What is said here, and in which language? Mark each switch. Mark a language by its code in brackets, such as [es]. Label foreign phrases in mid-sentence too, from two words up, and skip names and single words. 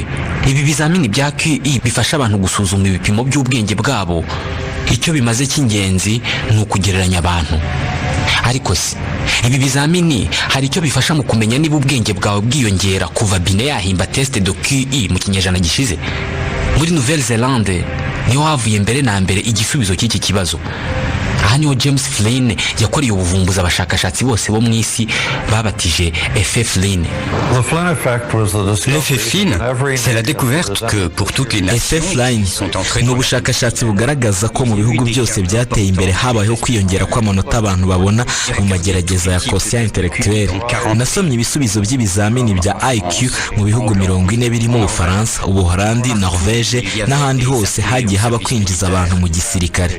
[rw] Ibi bizamini bya QI bifasha abantu gusuzuma ibipimo by'ubwenge bwabo. Icyo bimaze cy'ingenzi ni ukugereranya abantu. Ariko se ibi bizamini hari icyo bifasha mu kumenya niba ubwenge bwawe bwiyongera kuva Binet yahimba [fr] test de QI [rw] mu kinyejana gishize? Muri Nouvelle-Zélande niho havuye mbere na mbere igisubizo cy'iki kibazo. Aha niho James Flynn yakoreye ubuvumbuzi abashakashatsi bose bo mu isi babatije [fr] effet Flynn. L'effet Flynn, c'est la découverte que pour toutes les nations qui sont entrées [rw] ni ubushakashatsi bugaragaza ko mu bihugu byose byateye imbere habayeho kwiyongera kw'amanota abantu babona mu magerageza ya [fr] quotient intellectuelle. [rw] Nasomye ibisubizo by'ibizamini bya IQ mu bihugu 40 birimo Ubufaransa, Ubuholandi, Norvège n'ahandi hose hagiye haba kwinjiza abantu mu gisirikare.